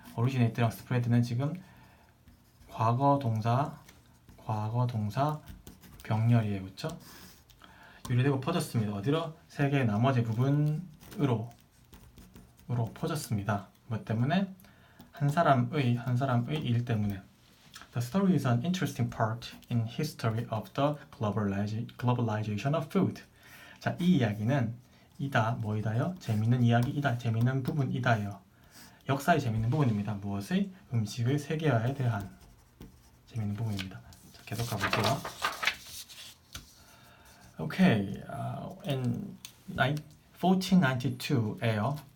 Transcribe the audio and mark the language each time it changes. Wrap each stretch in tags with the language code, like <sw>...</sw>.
<ko>originated랑 spread는 지금 과거 동사 병렬이에요. 그렇죠? 유래되고 퍼졌습니다. 어디로? 세계의 나머지 부분으로 퍼졌습니다. 뭐 때문에? 한 사람의 일 때문에.</ko> <en>The story is an interesting part in history of the globalization of food.</en> <ko>자, 이 이야기는 재밌는 이야기이다, 재밌는 부분이다요. 역사의 재밌는 부분입니다. 무엇의? 음식의 세계화에 대한 재밌는 부분입니다. 자, 계속 가볼게요.</ko> <en>Okay, in 1492에요.</en>